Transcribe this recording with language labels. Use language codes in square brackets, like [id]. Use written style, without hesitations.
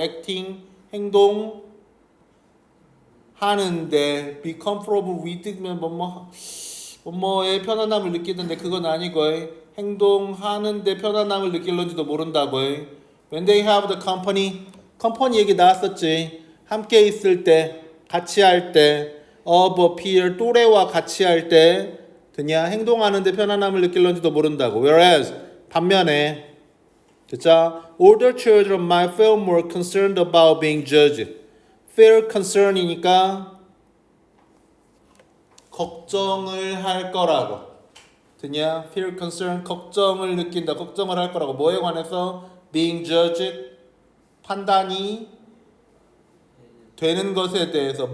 [ko] acting, 행동 하는데 [en] be comfortable with [ko] 면 뭐뭐의 편안함을 느끼던데 그건 아니고 행동하는데 편안함을 느낄런지도 모른다고. [en] When they have the company [ko] 얘기 나왔었지. 함께 있을 때, 같이 할 때, [en] of a peer, [ko] 또래와 같이 할 때, 그냥 행동하는데 편안함을 느낄런지도 모른다고. [en] Whereas [ko] 반면에 자, [en] older children might feel more concerned about being judged. feel concern [ko] 이니까 걱정을 할 거라고. 듣냐? [en] feel concern, [ko] 걱정을 느낀다, 걱정을 할 거라고. 뭐에 관해서? [en] being judged, [ko] 판단이 되는 것에 대해서.